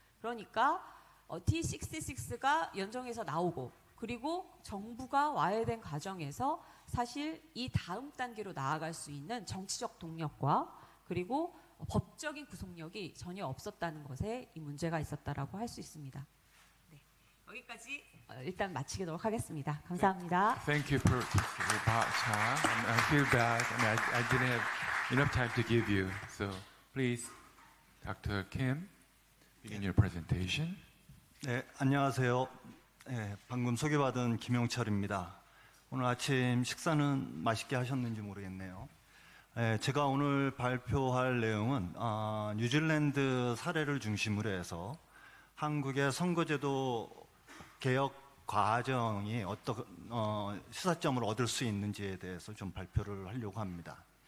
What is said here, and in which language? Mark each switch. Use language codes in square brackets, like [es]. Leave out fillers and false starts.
[ko] 그러니까 T66가 연정에서 나오고 그리고 정부가 와해된 과정에서 사실 이 다음 단계로 나아갈 수 있는 정치적 동력과 그리고 법적인 구속력이 전혀 없었다는 것에 이 문제가 있었다라고 할 수 있습니다. 네. 여기까지 일단 마치도록 하겠습니다. 감사합니다. [en] Thank you for about time. I feel bad. I didn't have enough time to give you. So please, Dr. Kim, begin your presentation. [ko] 네, 안녕하세요. 네, 방금 소개받은 김용철입니다. 오늘 아침 식사는 맛있게 하셨는지 모르겠네요. 네, 제가 오늘 발표할 내용은 뉴질랜드 사례를 중심으로 해서 한국의 선거제도 개혁 과정이 어떤 시사점을 얻을 수 있는지에 대해서 좀 발표를 하려고 합니다.